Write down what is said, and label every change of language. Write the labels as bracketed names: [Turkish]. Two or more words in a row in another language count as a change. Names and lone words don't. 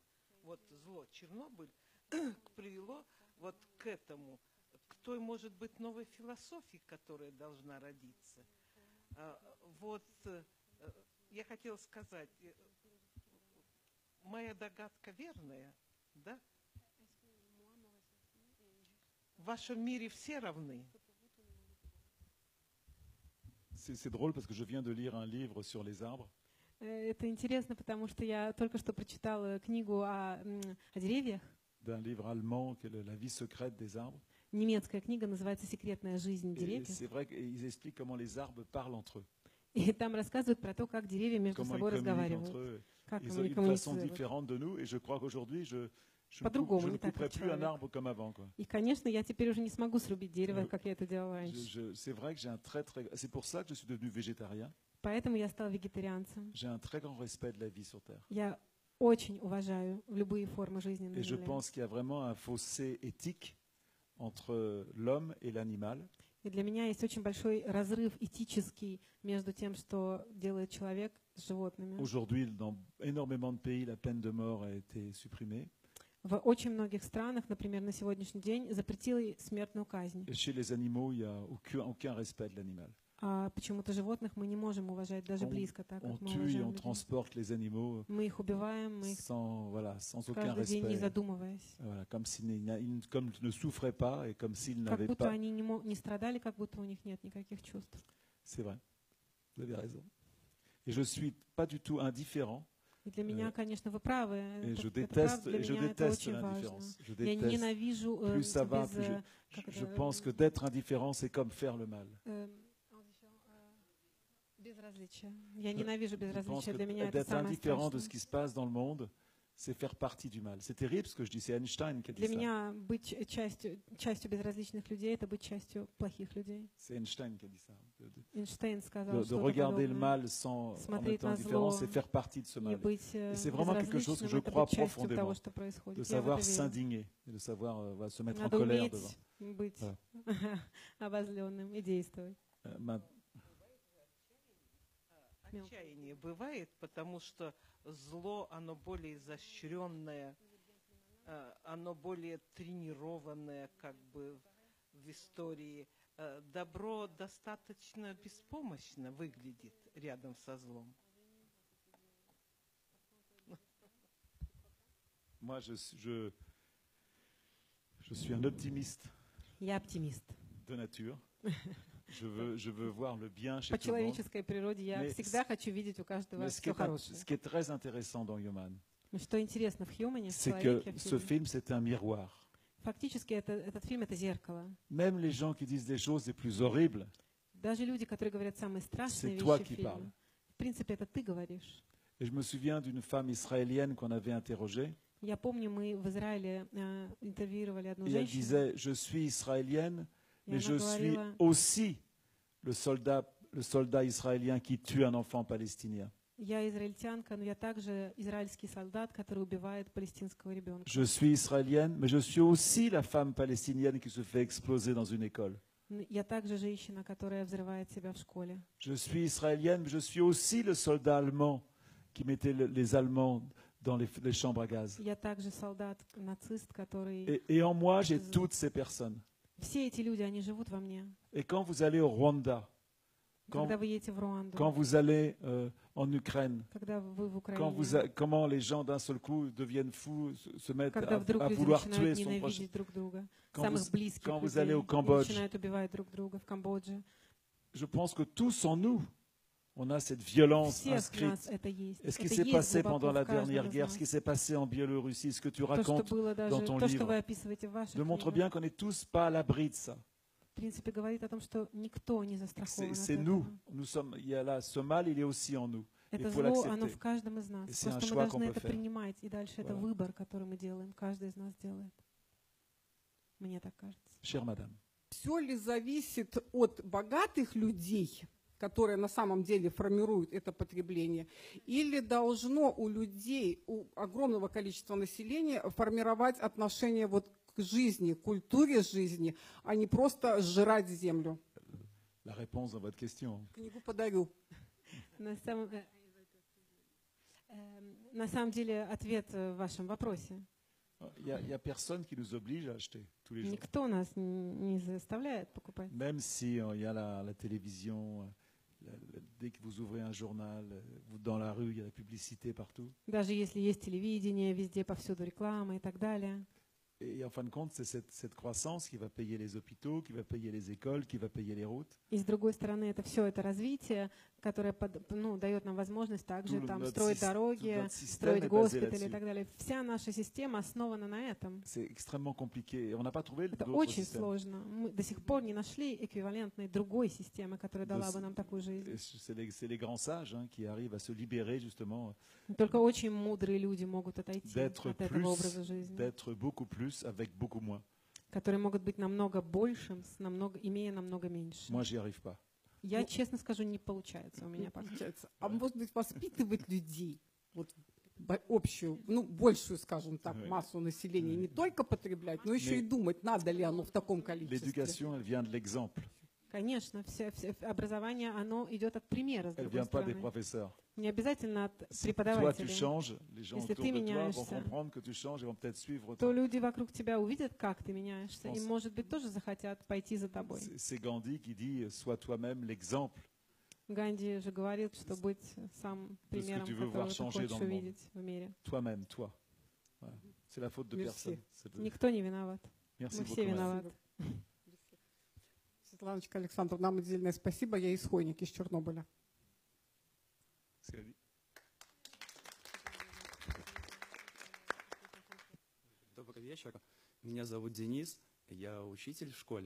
[Russian] Вот зло Чернобыль привело вот к этому, к той, может быть, новой философии, которая должна родиться. Вот Я хотела сказать, моя догадка верная, да? В вашем мире все равны. [French] C'est drôle parce que je viens de lire un livre sur les arbres. [Russian] Это интересно, потому что я только что прочитала книгу о деревьях. [French] D'un livre allemand qui est La vie secrète des arbres. [Russian] Немецкая книга называется «Секретная жизнь [French] Et [Russian] деревьев». [French] c'est vrai qu'ils expliquent comment les arbres parlent entre eux. [Russian] И там рассказывают про то, как деревья между [French] Comment ils [Russian] собой [French] communiquent [Russian] разговаривают. [French] entre eux. [Russian] Как [French] Ils ont [Russian] они [French] une façon [Russian] коммуницируют. [French] différente de nous et je crois qu'aujourd'hui, je ne [Russian] По-другому, не так, [French] couperai [Russian] как [French] plus un [Russian] человек. [French] arbre comme avant, quoi. [Russian] И, конечно, я теперь уже не смогу срубить дерево, как я это делала раньше. [French] C'est vrai que j'ai un c'est pour ça que je suis devenu végétarien. [Russian] Поэтому я стала вегетарианцем. [French] J'ai un très grand respect de la vie sur Terre. [Russian] Я очень уважаю любые формы жизни на [French] Et je [Russian] Земле. [French] pense qu'il y a vraiment un fossé éthique entre l'homme et l'animal. [Russian] И для меня есть очень большой разрыв этический между тем, что делает человек с животными. [French] Aujourd'hui, dans énormément de pays, la peine de mort a été supprimée. [Russian] В очень многих странах, например, на сегодняшний день запретили смертную казнь. [French] Et chez les animaux, il n'y a aucun respect de l'animal. [Russian] А почему-то животных мы не можем уважать даже близко так, [French] On [Russian] как мы [French] tue et [Russian] уважаем [French] on [Russian] людей. [French] transporte les animaux [Russian] Мы их убиваем, мы их [French] sans aucun [Russian] каждый день не [French] respect. [Russian] задумываясь. [French] Voilà, comme ils ne souffraient pas et comme s'ils [Russian] Как [French] n'avaient [Russian] будто [French] pas. [Russian] они не страдали, как будто у них нет никаких чувств. [French] C'est vrai, vous avez raison. Et je ne suis pas du tout indifférent. [Russian] И для меня, конечно, вы правы. [French] Et je [Russian] Это правда, для [French] déteste [Russian] меня это [French] l'indifférence. [Russian] очень важно. [French] Je [Russian] Я [French] déteste. [Russian] ненавижу [French] Plus ça va, [Russian] без... [French] plus je pense que d'être indifférent, c'est comme faire le mal. [Russian] Безразличие. Я ненавижу [French] Je pense [Russian] безразличие. [French] que [Russian] Для меня это [French] d'être [Russian] самое [French] indifférent de ce [Russian] страшное. [French] qui se passe dans le monde, c'est faire partie du mal. C'est terrible ce que je dis, c'est Einstein qui a dit [Russian] Для [French] ça. [Russian] меня быть частью безразличных людей — это быть частью плохих людей. [French] C'est Einstein qui a dit ça. [Russian] Эйнштейн сказал, [French] De [Russian] что [French] regarder le mal en étant indifférent, c'est faire partie de ce mal. Et c'est vraiment quelque chose que je crois profondément, de savoir s'indigner, et de savoir se mettre en [Russian] Надо [French] colère [Russian] уметь [French] devant. [Russian] быть [French] Voilà. [Russian] обозленным и действовать. Отчаяние бывает, потому что зло, оно более изощренное, оно более тренированное как бы в истории. Добро достаточно беспомощно выглядит рядом со злом. [French] Moi, je suis un optimiste [Russian] Я оптимист. [French] de nature. Je veux voir le bien chez [Russian] По [French] tout le monde. [Russian] человеческой природе я [French] Mais [Russian] всегда хочу видеть у каждого [French] Mais [Russian] все хорошее. [French] ce qui est très intéressant dans Human, [Russian] Но что интересно в Хьюмане, в [French] c'est [Russian] человеке, [French] que [Russian] в [French] ce [Russian] фильме, [French] film, c'est un miroir. [Russian] фактически этот фильм — это зеркало. [French] Même les gens qui disent des choses les plus horribles, [Russian] Даже люди, которые говорят самые страшные [French] C'est toi [Russian] вещи в [French] qui [Russian] фильме, [French] parles. [Russian] в принципе, это ты говоришь. [French] et je me souviens d'une femme israélienne qu'on avait interrogée, [Russian] Я помню, мы в Израиле интервьюировали одну [French] et elle [Russian] женщину, [French] disait, je suis israélienne, et mais [Russian] она [French] je suis [Russian] говорила, [French] aussi le soldat israélien qui tue un enfant palestinien. [Russian] я израильтянка, но я также израильский солдат, который убивает палестинского ребенка. [French] Je suis israélienne, mais je suis aussi la femme palestinienne qui se fait exploser dans une école. [Russian] Я также женщина, которая взрывает себя в школе. [French] Je suis israélienne, mais je suis aussi le soldat allemand qui mettait les Allemands dans les chambres à gaz. [Russian] Я также солдат, нацист, который... [French] Et en moi, j'ai toutes ces personnes. [Russian] Все эти люди, они живут во мне. [French] Et quand vous allez au Rwanda, [Russian] Когда вы едете в Руанду, [French] quand vous allez en Ukraine, [Russian] когда вы в Украине, [French] comment les gens d'un seul coup deviennent fous, se mettent [Russian] когда вдруг [French] à [Russian] люди [French] vouloir tuer [Russian] начинают [French] son prochain. [Russian] ненавидеть друг друга, [French] Quand [Russian] самых [French] vous- [Russian] близких [French] quand vous [Russian] людей, [French] allez au [Russian] и [French] Cambodge. [Russian] начинают убивать друг друга в Камбодже. [French] Je pense que tous en nous, on a cette violence [Russian] Всех [French] inscrite. [Russian] нас это есть. [French] Et ce qui [Russian] Это [French] s'est [Russian] есть [French] passé [Russian] глубоко [French] pendant la [Russian] в каждом [French] dernière [Russian] из [French] guerre, [Russian] нас. [French] ce qui s'est passé en Biélorussie, ce que tu [Russian] То, что [French] racontes [Russian] было даже, [French] dans ton [Russian] то, что вы [French] livre, [Russian] описываете в ваших [French] montre [Russian] книгах, [French] bien qu'on n'est tous pas à l'abri de ça. [Russian] в принципе, говорит о том, что никто не застрахован от [French] C'est nous. [Russian] этого. [French] Il y a là, ce mal, il est aussi en nous. Il [Russian] Это [French] faut [Russian] зло, оно [French] l'accepter. [Russian] в каждом из нас. [French] Et c'est un [Russian] Просто мы [French] choix qu'on [Russian] должны [French] peut [Russian] это [French] faire. [Russian] принимать. И дальше это [French] Voilà. [Russian] выбор, который мы делаем. Каждый из нас делает. Мне так кажется. [French] Chère madame, [Russian] Все ли зависит от богатых людей, которые на самом деле формируют это потребление, или должно у людей, у огромного количества населения формировать отношение вот к жизни, к культуре жизни, а не просто сжирать землю? [French] la réponse à votre question. [Russian] Книгу подарю. На самом деле ответ в вашем вопросе. [French] Il y a personne qui nous oblige à acheter tous les jours. [Russian] Никто нас не заставляет покупать. [French] Même si il y a la télévision, dès que vous ouvrez un journal, dans la rue, il y a la publicité partout. [Russian] Даже если есть телевидение, везде повсюду реклама и так далее. [French] Et en fin de compte, c'est cette croissance qui va payer les hôpitaux, qui va payer les écoles, qui va payer les routes. [Russian] И с другой стороны, это все это развитие, которое дает нам возможность также там строить дороги, строить госпитали и так далее. Вся наша система основана на этом. [French] C'est extrêmement compliqué. On n'a pas trouvé [Russian] Это [French] d'autres [Russian] очень [French] systèmes. [Russian] сложно. Мы до сих пор не нашли эквивалентной другой системы, которая дала бы нам такую жизнь. [French] C'est les grands sages qui arrivent à se libérer justement [Russian] Только очень мудрые люди могут отойти [French] d'être [Russian] от этого образа жизни, [French] d'être beaucoup plus avec beaucoup moins. [Russian] которые могут быть намного большим, имея намного меньше. [French] Moi, j'y arrive pas. [Russian] Я честно скажу, не получается у меня пока. А может быть, воспитывать людей, вот общую, ну, большую, скажем так, массу населения, не только потреблять, но еще и думать, надо ли оно в таком количестве. [French] L'éducation, elle vient de l'exemple. [Russian] Конечно, все образование, оно идет от примера, с [French] Elle [Russian] другой [French] vient pas des [Russian] стороны. [French] professeurs. [Russian] Не обязательно от [French] Toi, tu [Russian] преподавателей. [French] changes, les gens [Russian] Если [French] autour [Russian] ты [French] de toi vont [Russian] меняешься, [French] comprendre que tu changes et vont peut-être suivre. [Russian] то люди вокруг тебя увидят, как ты меняешься, и, [French] pense- [Russian] может быть, тоже захотят пойти за тобой. [French] C'est Gandhi qui dit sois toi-même l'exemple. [Russian] Ганди же говорил, что быть сам примером, [French] tu veux [Russian] которого [French] voir [Russian] ты [French] changer [Russian] хочешь [French] dans le monde. [Russian] увидеть в мире. [French] Toi-même, toi. Voilà. C'est la faute de Merci. personne. [Russian] Никто не виноват. [French] Merci [Russian] Мы [French] beaucoup. [Russian] все [French] madame. [Russian] виноваты. Светланочка Александровна, нам отдельное спасибо. Я исходник из Чернобыля. [French] C'est la vie. [Russian] Добрый вечер. Меня зовут Денис. Я учитель в школе.